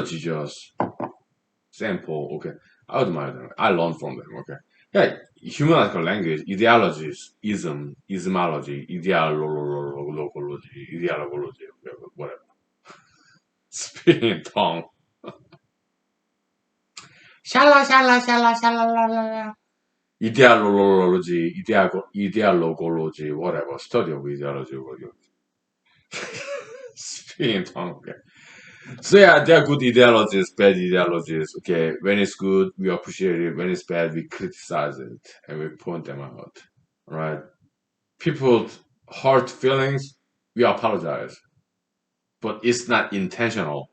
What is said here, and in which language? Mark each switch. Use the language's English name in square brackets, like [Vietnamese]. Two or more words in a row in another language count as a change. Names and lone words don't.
[English] Jesus, Saint Paul, okay? I admire them. I learn from them, okay? Yeah, humanological language, ideologies, ismology, ideology, whatever. Speaking in tongue. Shala, shala, shala, shala, la, la, la. Ideologology, whatever. Study of ideology. Speaking in tongue, okay. So yeah, there are good ideologies, bad ideologies. Okay, when it's good, we appreciate it. When it's bad, we criticize it and we point them out. Right? People hurt feelings, we apologize, but it's not intentional.